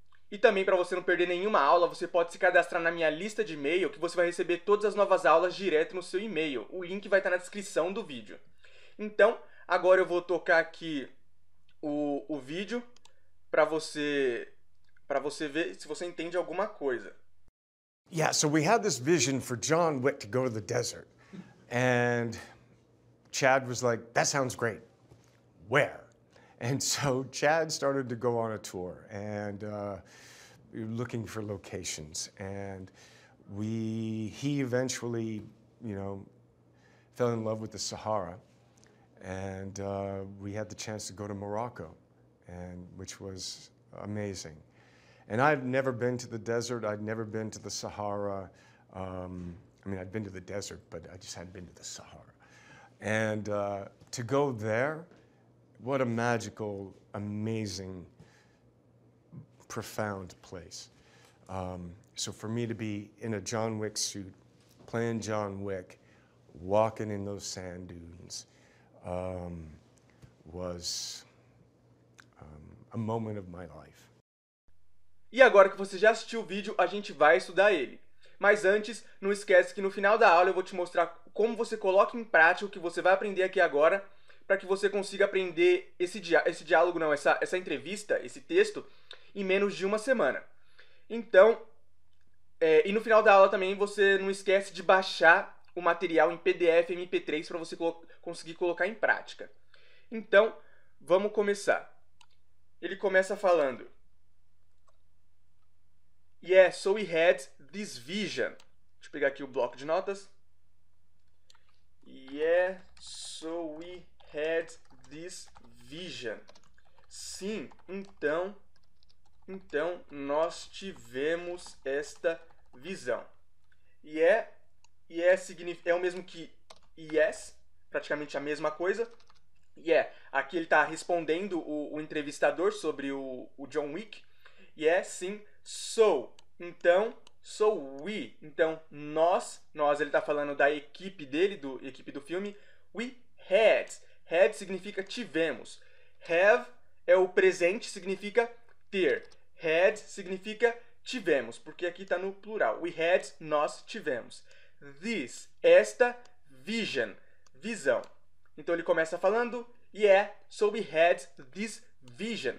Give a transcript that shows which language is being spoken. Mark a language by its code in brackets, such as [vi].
[pt] E também, para você não perder nenhuma aula, você pode se cadastrar na minha lista de e-mail, que você vai receber todas as novas aulas direto no seu e-mail. O link vai estar na descrição do vídeo. Então, agora eu vou tocar aqui o vídeo para você ver se você entende alguma coisa. [en] Yeah, so we had this vision for John Wick to go to the desert. And Chad was like, that sounds great. Where? And so Chad started to go on a tour and looking for locations. And he eventually, fell in love with the Sahara. And we had the chance to go to Morocco, which was amazing. And I'd never been to the desert. I'd never been to the Sahara. I'd been to the desert, but I just hadn't been to the Sahara. And to go there, what a magical, amazing, profound place. So for me to be in a John Wick suit, playing John Wick, walking in those sand dunes, was a moment of my life. [pt] E agora que você já assistiu o vídeo, a gente vai estudar ele. Mas antes, não esquece que no final da aula eu vou te mostrar como você coloca em prática o que você vai aprender aqui agora, para que você consiga aprender essa entrevista, esse texto, em menos de uma semana. Então, e no final da aula também você não esquece de baixar o material em PDF MP3 para você conseguir colocar em prática. Então, vamos começar. Ele começa falando: [en] Yeah, so we had this vision. [pt] Deixa eu pegar aqui o bloco de notas. [en] Yeah, so we had this vision. [pt] Sim, então nós tivemos esta visão. Yeah é o mesmo que yes, praticamente a mesma coisa. Yeah, aqui ele está respondendo o entrevistador sobre o John Wick. Yeah, sim. So, então, [en] so we, [pt] então nós ele está falando da equipe dele, equipe do filme. [en] We had [pt] significa tivemos. Have é o presente, significa ter. Had significa tivemos, porque aqui está no plural. [en] We had, [pt] nós tivemos. This, esta, vision, visão. Então ele começa falando, [en] yeah, so we had this vision.